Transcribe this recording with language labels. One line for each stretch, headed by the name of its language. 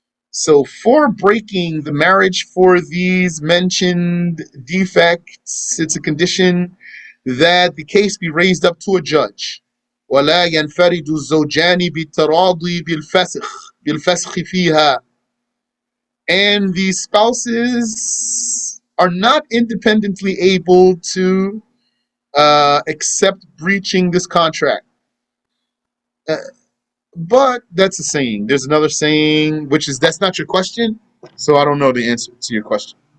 English: So for breaking the marriage for these mentioned defects, it's a condition that the case be raised up to a judge.
Arabic: ولا ينفرد الزوجان بالتراضي بالفسخ فيها.
English: And the spouses are not independently able to accept breaching this contract. But that's a saying. There's another saying, which is that's not your question, so I don't know the answer to your question.